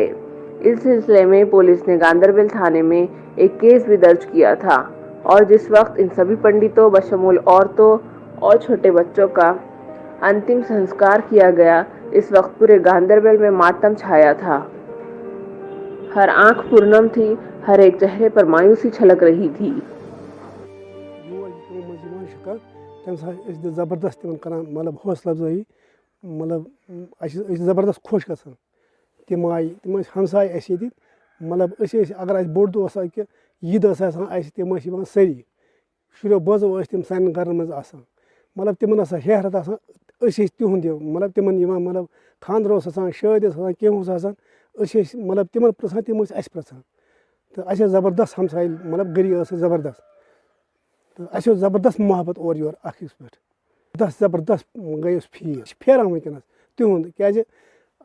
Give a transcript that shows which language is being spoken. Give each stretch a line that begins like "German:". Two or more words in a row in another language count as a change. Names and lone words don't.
Urdu: اس سلسلے میں پولیس نے گاندربل تھانے میں ایک کیس بھی درج کیا تھا اور جس وقت ان سبھی پنڈتوں بشمول عورتوں اور چھوٹے بچوں کا انتم سنسکار کیا گیا اس وقت پورے گاندربل میں ماتم چھایا تھا۔ ہر آنکھ پرنم تھی، ہر ایک چہرے پر مایوسی چھلک رہی تھی۔
Kashmiri: زبردست مطلب حوصلہ افزائی مطلب زبردست خوش گژھان تم آئی تم ہمسائے اَسہِ ییٚتہِ مطلب اگر اَسہِ بوٚڑ دۄہ اوس کہِ عیٖد ٲس آسان اَسہِ تِم ٲسۍ یِوان سٲری شُریو بٲژو ٲسۍ تِم سانٮ۪ن گرن منٛز آسان مطلب تِمن ٲس ہیہرت آسان أسۍ ٲسۍ تِہُنٛد یہِ مطلب تِمن یِوان مطلب خانٛدر اوس آسان شٲدۍ ٲس آسان کینٛہہ اوس آسان أسۍ ٲسۍ مطلب تِمن پرٛژھان تِم ٲسۍ اَسہِ پرٛژھان تہٕ اَسہِ ٲس زبردست ہمساے مطلب گٔری ٲس اَسہِ زبردست تہٕ اَسہِ اوس زبردست محبت اورٕ یورٕ اکھ أکِس پٮ۪ٹھ زبردست گٔے أسۍ فیٖل یہِ چھِ پھیران وٕنکیٚنس تِہُنٛد کیازِ